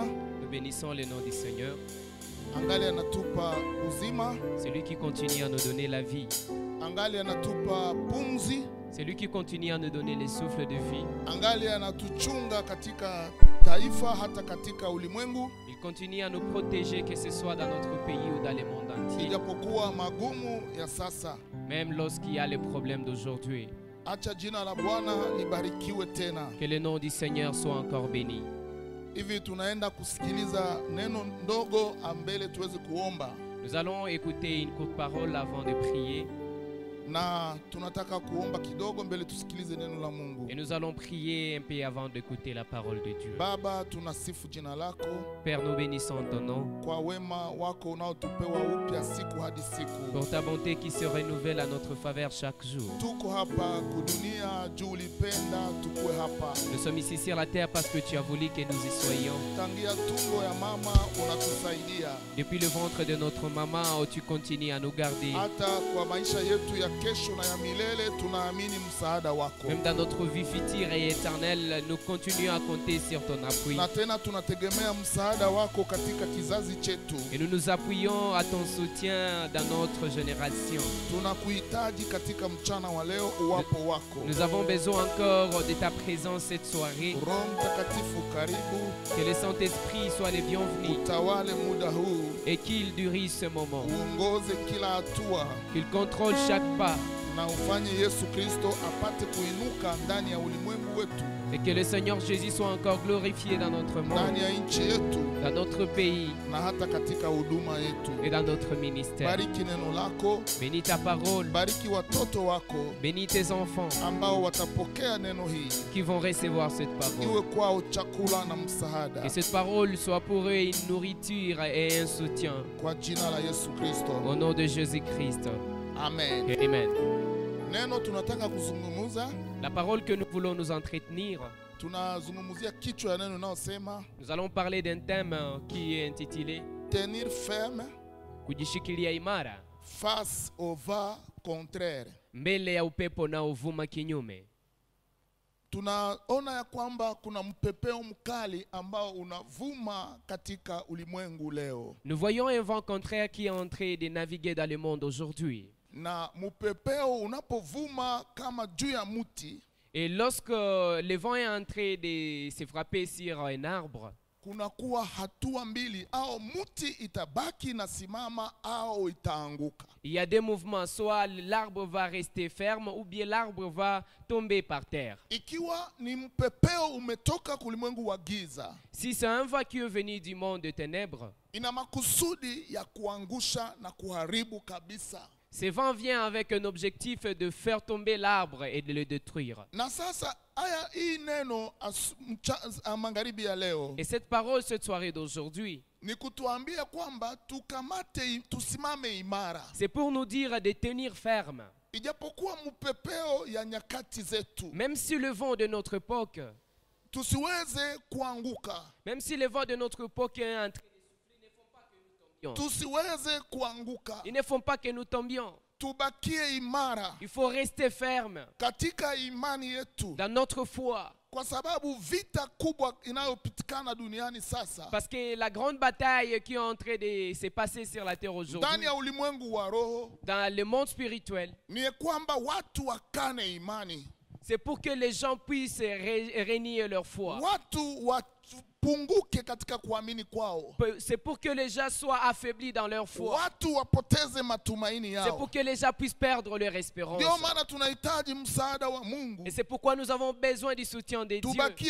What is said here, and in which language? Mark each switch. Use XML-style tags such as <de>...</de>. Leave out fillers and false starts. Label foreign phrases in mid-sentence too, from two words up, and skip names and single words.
<fr>Nous bénissons le nom du Seigneur.</fr> <sw>Angali anatupa uzima.</sw> <fr>C'est lui qui continue à nous donner la vie.</fr> <sw>Angali anatupa pumzi.</sw> <fr>C'est lui qui continue à nous donner les souffles de vie.</fr> <sw>Angali anatuchunga katika taifa hata katika ulimwengu.</sw> <fr>Il continue à nous protéger, que ce soit dans notre pays ou dans le monde entier.</fr> <sw>Ijapokuwa magumu ya sasa.</sw> <fr>Même lorsqu'il y a les problèmes d'aujourd'hui.</fr> <sw>Acha jina la Bwana libarikiwe tena.</sw> <fr>Que le nom du Seigneur soit encore béni.</fr> <sw>Hivi tunaenda kusikiliza neno ndogo ambele tuweze kuomba.</sw> <fr>Nous allons écouter une courte parole avant de prier.</fr> <sw>na tunataka kuomba kidogo mbele tusikilize neno la Mungu.</sw> <fr>Et nous allons prier un peu avant d'écouter la parole de Dieu.</fr> <sw>Baba, tunasifu jina lako.</sw> <fr>Père, nous bénissons ton nom.</fr> <sw>Kwa wema wako unaotupewa upya siku hadi siku.</sw> <fr>Pour ta bonté qui se renouvelle à notre faveur chaque jour.</fr> <sw>Tuko hapa kudunia juu ulipenda tukue hapa.</sw> <fr>Nous sommes ici sur la terre parce que tu as voulu que nous y soyons.</fr> <sw>Tangia tumbo ya mama unatusaidia.</sw> <fr>Depuis le ventre de notre maman, tu continues à nous garder.</fr> <sw>Hata kwa maisha yetu ya kesho na ya milele tunaamini msaada wako.</sw> <fr>Même dans notre vie future et éternelle, nous continuons à compter sur ton appui.</fr> <sw>Na tena tunategemea msaada wako katika kizazi chetu.</sw> <fr>Et nous nous appuyons à ton soutien dans notre génération.</fr> <sw>Tunakuhitaji katika mchana wa leo uwapo wako.</sw> <fr>Nous avons besoin encore de ta présence cette soirée.</fr> <sw>Roho Mtakatifu karibu.</sw> <fr>Que le Saint-Esprit soit le bienvenu.</fr> <sw>Utawale muda huu.</sw> <fr>Et qu'il dirige ce moment.</fr> <sw>Uongoze kila hatua.</sw> <fr>Qu'il contrôle chaque pas.</fr> <sw>Na ufanye Yesu Kristo apate kuinuka ndani ya ulimwengu wetu.</sw> <fr>Et que le Seigneur Jésus soit encore glorifié dans notre monde,</fr> <sw>ndani ya nchi yetu,</sw> <fr>dans notre pays,</fr> <sw>na hata katika huduma yetu.</sw> <fr>Et dans notre ministère.</fr> <sw>Bariki neno lako.</sw> <fr>Bénis ta parole.</fr> <sw>Bariki watoto wako.</sw> <fr>Bénis tes enfants</fr> <sw>ambao watapokea neno hii.</sw> <fr>Qui vont recevoir cette parole.</fr> <sw>Iwe kwao chakula na msaada.</sw> <fr>Que cette parole soit pour eux une nourriture et un soutien.</fr> <sw>Kwa jina la Yesu Kristo.</sw> <fr>Au nom de Jésus-Christ.</fr> <sw>Amen.</sw> <fr>Amen.</fr> <sw>Neno tunataka kuzungumza.</sw> <fr>La parole que nous voulons nous entretenir.</fr> <sw>Tunazungumzia kichwa ya neno linalosema.</sw> <fr>Nous allons parler d'un thème qui est intitulé Tenir ferme.</fr> <sw>Kujishikilia imara.</sw> <fr>Face au vent contraire.</fr> <sw>Mbele ya upepo na uvuma kinyume. Tunaona ya kwamba kuna mpepeo mkali ambao unavuma katika ulimwengu leo.</sw> <fr>Nous voyons un vent contraire qui est en train de naviguer dans le monde aujourd'hui.</fr> <sw>Na mpepeo unapovuma kama juu ya muti.</sw> <fr>Et lorsque le vent est en train de se frapper sur un arbre,</fr> <sw>kunakuwa hatua mbili, au muti itabaki na simama au itaanguka.</sw> <fr>Il y a deux mouvements, soit l'arbre va rester ferme ou bien l'arbre va tomber par terre.</fr> <sw>Ikiwa ni mpepeo umetoka kulimwengu wa giza,</sw> <fr>si c'est un vent qui est venu du monde de ténèbres,</fr> <sw>ina makusudi ya kuangusha na kuharibu kabisa.</sw> <fr>Ce vent vient avec un objectif de faire tomber l'arbre et de le détruire.</fr> <sw>Na sasa aya hii neno magharibi ya leo.</sw> <fr>Et cette parole cette soirée d'aujourd'hui,</fr> <sw>ni kutuambia kwamba tukamate tusimame imara.</sw> <fr>C'est pour nous dire de tenir ferme.</fr> <sw>Ijapokuwa mpepeo ya nyakati zetu.</sw> <fr>Même si le vent de notre époque,</fr> <sw>tusiweze kuanguka.</sw> <fr>Même si le vent de notre époque est en train</fr> <sw>tusiweze kuanguka.</sw> <fr>Ils ne font pas que nous tombions.</fr> <sw>Tubakie imara.</sw> <fr>Il faut rester ferme.</fr> <sw>Katika imani yetu.</sw> <fr>Dans notre foi.</fr> <sw>Kwa sababu vita kubwa inayopitikana duniani sasa.</sw> <fr>Parce que la grande bataille qui est en train de se passer sur la terre aujourd'hui.</fr> <sw>Ndani ya ulimwengu wa roho.</sw> <fr>Dans le monde spirituel.</fr> <sw>Ni kwamba watu wakane imani.</sw> <fr>C'est pour que les gens puissent renier leur foi. C'est pour que les gens soient affaiblis dans leur foi. C'est pour que les gens puissent perdre leur espérance. Et c'est pourquoi nous avons besoin du soutien de Dieu.</fr>